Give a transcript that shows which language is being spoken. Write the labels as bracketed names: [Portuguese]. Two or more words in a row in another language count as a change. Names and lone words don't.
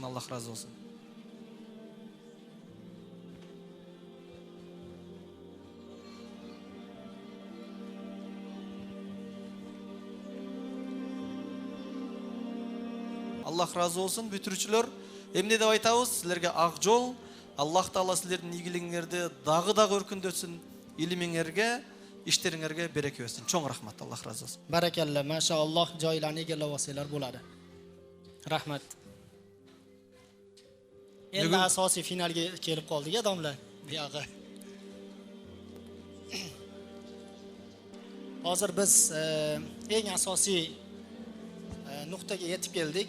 [Kyrgyz] Аллах разы болсун. Аллах разы болсун. Бүтүрүүчүлөр, эмне деп айтабыз? Силерге ак жол. Аллах Таала силердин ийгилигиңерди дагы өркүндөтсүн. Илимиңерге, иштериңерге береке берсин. Чоң рахмат. Аллах разы болсун. [Uzbek] Barakalla, maşallah joylarni egallab olsanglar bo'ladi. Rahmat. Endi asosiy finalga kelib qoldik, domla. Buyog'i. Hozir biz eng asosiy nuqtaga yetib keldik.